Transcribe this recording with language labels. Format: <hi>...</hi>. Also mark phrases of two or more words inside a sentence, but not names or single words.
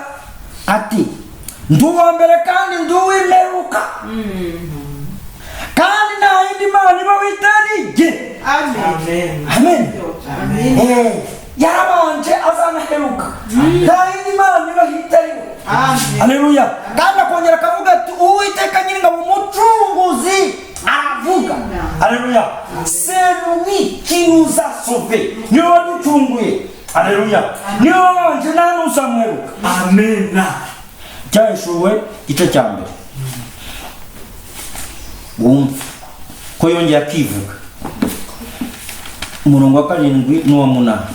<rw>ati, ndi uwa mbere kandi ndi uw'imperuka, kandi nta yindi mana ibaho itari jye. Amen. Amen. Amen. yarabanje azanaheruka, nta yindi mana ibaho itari we. Haleluya. kandi akongera akavuga ati uwiteka nyir'ingabo umucunguzi aravuga. Haleluya.</rw> <fr>c'est lui qui nous a sauvés,</fr> <rw>niwe waducunguye. Haleluya. niwe wabanje nta n'uzamuheruka. Amen. Cyahishuwe igice cya mbere, wumva ko yongeye akivuga umurongo wa 7 n'uwa 8.</rw>